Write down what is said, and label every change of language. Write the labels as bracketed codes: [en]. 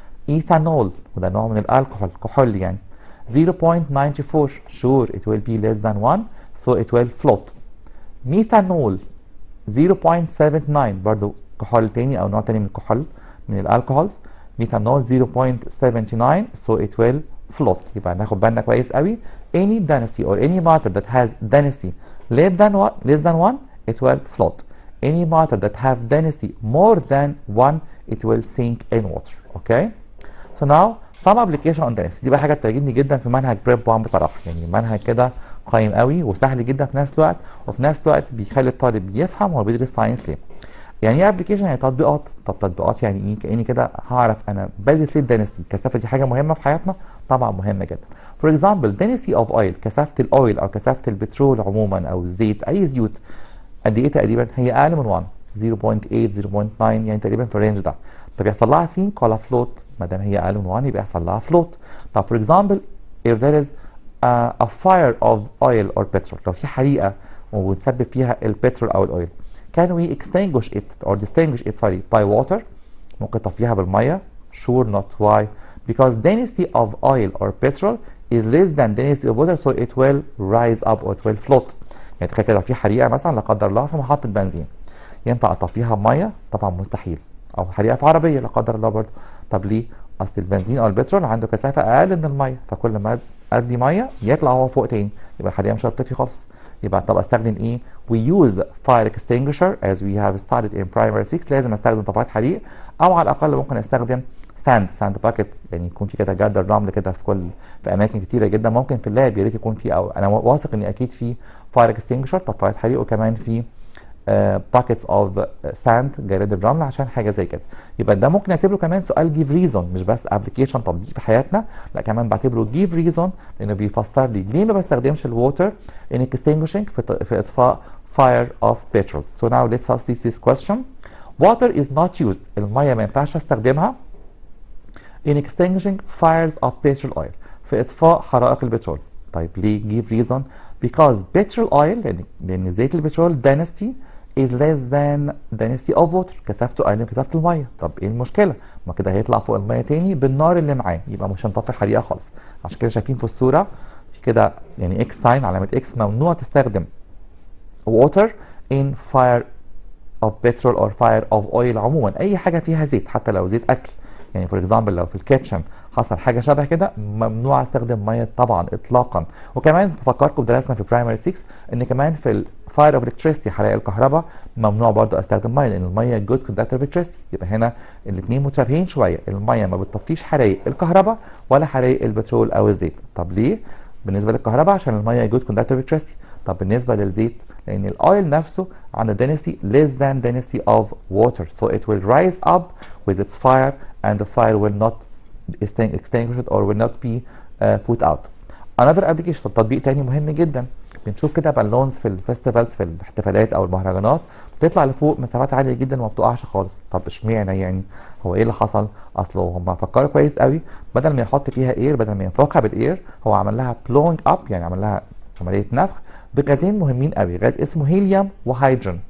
[ar] ايثانول وده نوع من الالكحول كحول يعني [en] 0.94 sure it will be less than 1 so it will float. [ar] ميثانول 0.79 برضه كحول تاني او نوع تاني من الكحول من الالكحولز. [en] Methanol 0.79 so it will float. [ar] يبقى ناخد بالنا كويس قوي [en] any density or any matter that has density less than 1 it will float. any matter that have density more than 1 it will sink in water. Okay, so now some application on density. [ar] دي بقى حاجه بتعجبني جدا في منهج بريب 1 بصراحه، يعني منهج كده قيم قوي وسهل جدا في نفس الوقت، وفي نفس الوقت بيخلي الطالب يفهم هو بيدرس ساينس ليه. يعني ايه ابلكيشن؟ يعني تطبيقات. طب تطبيقات يعني ايه؟ كاني كده هعرف انا بدرس ليه الدنسيتي. الكثافه دي حاجه مهمه في حياتنا؟ طبعا مهمه جدا. فور اكزامبل density اوف اويل كثافه الاويل او كثافه البترول عموما او الزيت اي زيوت قد ايه تقريبا؟ هي اقل من 1 0.8 0.9 يعني تقريبا في الرينج ده. طب يحصل لها سينك ولا فلوت؟ ما دام هي اقل من 1 يبقى يحصل لها فلوت. [en] طب for example if there is a fire of oil or petrol، [ar] لو في حريقه وتسبب فيها البترول او الاويل [en] can we extinguish it or distinguish it by water؟ [ar] ممكن تطفيها بالميه. [en] sure not. why؟ because density of oil or petrol is less than density of water so it will rise up or it will float. [ar] يعني تخيل كده لو في حريقه مثلا لا قدر الله في محطه بنزين، ينفع اطفيها بميه؟ طبعا مستحيل. او حريقه في عربيه لا قدر الله برضه. طب ليه؟ اصل البنزين او البترول عنده كثافه اقل من الميه، فكل ما ادي ميه يطلع هو فوق تاني، يبقى الحريقه مش هتطفي خالص. يبقى طب استخدم ايه؟ [en] we use fire extinguisher as we have studied in primary 6. [ar] لازم استخدم طفايات حريق، او على الاقل ممكن استخدم ساند باكيت، يعني يكون في كده جردل رمل كده في اماكن كتيره جدا. ممكن في اللاب يا ريت يكون في، او انا واثق ان اكيد في فاير اكستنجشر طفايات حريق، وكمان في باكيتس اوف ساند جراد الرمل عشان حاجه زي كده. يبقى ده ممكن نعتبره كمان سؤال جيف ريزون، مش بس ابلكيشن تطبيق في حياتنا، لا كمان بعتبره جيف ريزون لانه بيفسر لي ليه ما بستخدمش الووتر ان اكستنجشنج في اطفاء [en] fire of petrol. So now let's ask this question. Water is not used. [ar] الميه ما ينفعش استخدمها [en] in extinguishing fires of petrol oil [ar] في اطفاء حرائق البترول. طيب ليه؟ [en] give reason because petrol oil [ar] لان زيت البترول [en] density is less than density of water. [ar] كثافته اقل من كثافه الميه. طب ايه المشكله؟ ما كده هيطلع فوق الميه تاني بالنار اللي معاه، يبقى مش هنطفي الحريقه خالص. عشان كده شايفين في الصوره في كده يعني اكس ساين، علامه اكس، ممنوع تستخدم [en] water in fire of petrol or fire of oil. [ar] عموما اي حاجه فيها زيت، حتى لو زيت اكل، يعني فور اكزامبل لو في الكيتشن حصل حاجه شبه كده، ممنوع استخدم ميه طبعا اطلاقا. وكمان بفكركم درسنا في برايمري 6 ان كمان في الفاير اوف الكتريستي، حرائق الكهرباء، ممنوع برضو استخدم ميه، لان الميه جود كوندكتور اوف الكتريستي. يبقى هنا الاثنين متشابهين شويه، الميه ما بتطفيش حرائق الكهرباء ولا حرائق البترول او الزيت. طب ليه؟ بالنسبه للكهرباء عشان الميه جود كوندكتور اوف الكتريستي. طب بالنسبه للزيت، لان الاويل نفسه عنده [en] density less than density of water, so it will rise up with its fire and the fire will not extinguish or will not be put out. another application، [ar] تطبيق تاني مهم جدا، بنشوف كده بالونز في الفيستيفالز، في الاحتفالات او المهرجانات، بتطلع لفوق مسافات عاليه جدا وما بتقعش خالص. طب اشمعنى يعني؟ هو ايه اللي حصل؟ اصله هم فكروا كويس قوي، بدل ما يحط فيها اير، بدل ما ينفخها بالاير، هو عمل لها [en] blowing up، [ar] يعني عمل لها عمليه نفخ بغازين مهمين قوي، غاز اسمه هيليوم وهيدروجين.